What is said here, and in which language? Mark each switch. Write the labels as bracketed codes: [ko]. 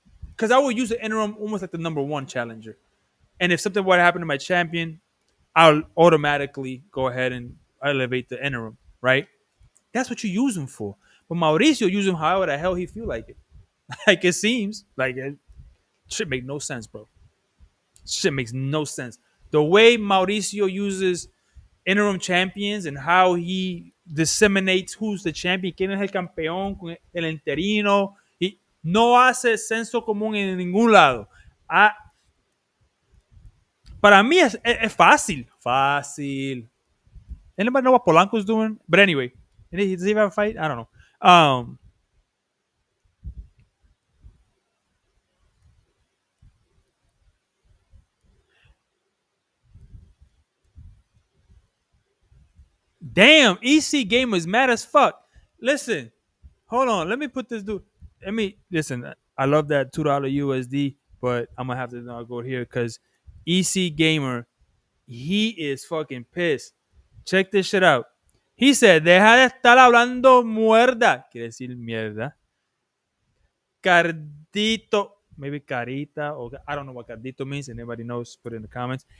[en] Because I would use the interim almost like the number one challenger. And if something were to happen to my champion, I'll automatically go ahead and elevate the interim, right? That's what you use him for. But Mauricio use him however the hell he feel like it. Like it seems like it shit make no sense, bro. Shit makes no sense. The way Mauricio uses interim champions and how he disseminates who's the champion, [es] quién es el campeón, el interino, y no hace senso común en ningún lado. Ah, para mí es fácil. Fácil. [en] Anybody know what Polanco's doing? But anyway, does he have a fight? I don't know. Damn, EC game is mad as fuck. Listen, hold on. Let me put this dude. Let me listen. I love that $2 USD, but I'm gonna have to go here because EC Gamer, he is fucking pissed. Check this shit out. He said, [es] deja de estar hablando muerda. Quiere decir mierda. [en] Cardito, maybe carita, or I don't know what cardito means. Anybody knows, put it in the comments.